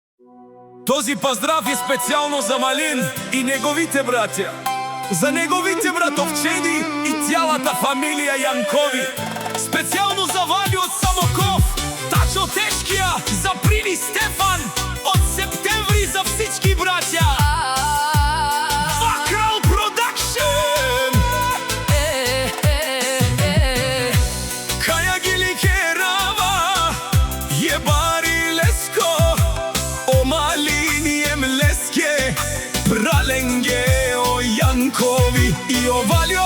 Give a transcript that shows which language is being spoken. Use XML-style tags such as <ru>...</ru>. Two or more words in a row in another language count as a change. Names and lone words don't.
<bg>Този поздрав е специјално за Малин и неговите браќа, за неговите братовчеди и цялата фамилија Јанкови. Специјално за Валјо од Самоков, Тачо Тешкија, за Прини Стефан, од септември за всички браќа. Вакрал Продакшн!</bg> <rom>Каја Гили Керава, Јебари Леско, о Малин јем Леске, Праленге, о Јанкови и о Валјо.</rom>